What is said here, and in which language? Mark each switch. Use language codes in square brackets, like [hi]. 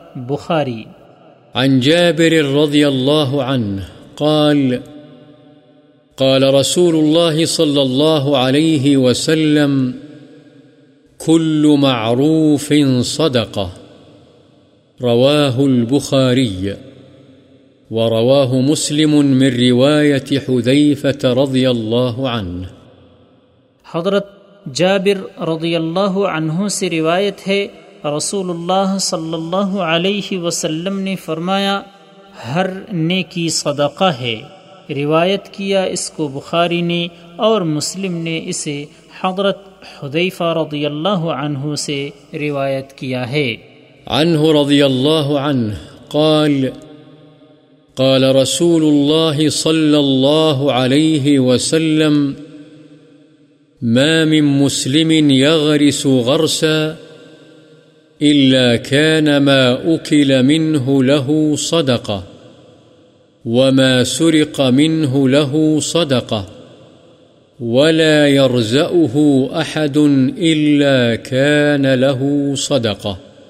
[ar] بخاری. عن جابر رضی اللہ عنہ قال قال رسول اللہ صلی اللہ علیہ وسلم كل معروف صدقہ. رواہ البخاری. ورواه مسلم من رواية حذيفة رضي الله عنه. [ur] حضرت جابر رضی اللہ عنہ سے روایت ہے، رسول اللہ صلی اللہ علیہ وسلم نے فرمایا، ہر نیکی صدقہ ہے. روایت کیا اس کو بخاری نے، اور مسلم نے اسے حضرت حذیفہ رضی اللہ عنہ سے روایت کیا ہے. [ar] عنہ رضی اللہ عنہ قال قال رسول الله صلى الله عليه وسلم ما من مسلم يغرس غرسا إلا كان ما أكل منه له صدقة وما سرق منه له صدقة ولا يرزقه أحد إلا كان له صدقة.